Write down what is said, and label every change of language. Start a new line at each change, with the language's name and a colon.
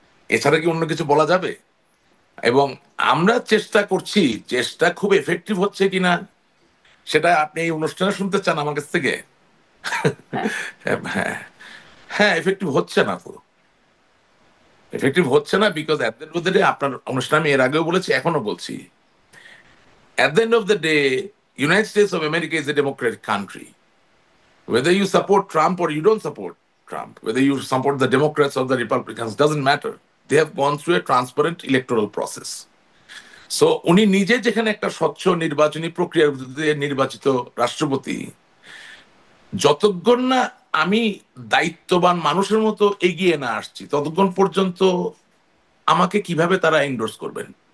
Bangla: এছাড়া কি অন্য কিছু বলা যাবে? এবং আমরা চেষ্টা করছি, চেষ্টা খুব এফেক্টিভ হচ্ছে কিনা সেটা আপনি এই অনুষ্ঠানে শুনতে চান আমার কাছ থেকে? হ্যাঁ, হ্যাঁ, হ্যাঁ, এফেক্টিভ হচ্ছে না তো। এফেক্টিভ হচ্ছে না
English: because at the end of the day,
Bangla: আপনার অনুষ্ঠানে আমি এর আগেও বলেছি, এখনো বলছি,
English: At the end of the day United States of America is a democratic country. Whether you support Trump or you don't support Trump, whether you support the Democrats or the Republicans, doesn't matter. They have gone through a transparent electoral process.
Bangla: So উনি নিজে যেখানে একটা স্বচ্ছ নির্বাচনী প্রক্রিয়ার মধ্যে নির্বাচিত রাষ্ট্রপতি, যতক্ষণ না আমি দায়িত্ববান মানুষের মতো এগিয়ে না আসছি, ততক্ষণ পর্যন্ত আমাকে কিভাবে তারা এন্ডোর্স করবেন?